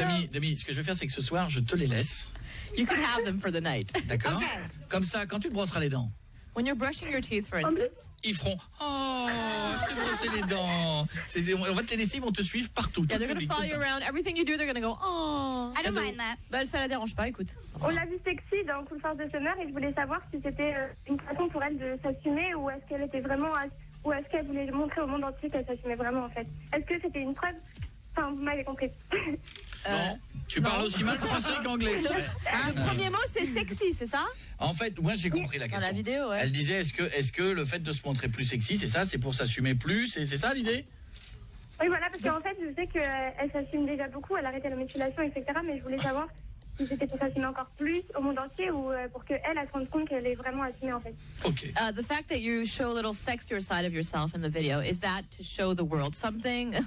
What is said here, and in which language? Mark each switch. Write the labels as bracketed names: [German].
[French] Demi, ce que je vais faire, c'est que ce soir, je te les laisse. [English] You can have them for the night. [French] D'accord. Comme ça, quand tu te brosseras les dents. [English] When you're brushing your teeth, for instance. [French] Ils feront se brosser les dents. On va te les laisser, ils vont te suivre partout. [English] Yeah, they're going to follow you around. Everything you do, they're going to go, oh. I don't mind that. [French] Bah, ça la dérange pas, écoute. On l'a vu sexy dans Cool Force de Summer et je voulais savoir si c'était une façon pour elle de s'assumer ou est-ce qu'elle était vraiment, ou est-ce qu'elle voulait montrer au monde entier qu'elle s'assumait vraiment en fait. Est-ce que c'était une preuve? Enfin, vous m'avez compris. Non, tu parles aussi mal français qu'anglais. Le premier mot, c'est sexy, c'est ça? En fait, moi j'ai compris la question. Dans la vidéo, ouais. Elle disait, est-ce que le fait de se montrer plus sexy, c'est ça? C'est pour s'assumer plus? C'est ça l'idée? Oui, voilà, parce qu'en fait, je sais qu'elle s'assume déjà beaucoup, elle a arrêté la mutilation, etc. Mais je voulais savoir si c'était pour s'assumer encore plus au monde entier ou pour qu'elle se rende compte qu'elle est vraiment assumée, en fait. [English] Okay. The fact that you show a little sexier side of yourself in the video, is that to show the world something?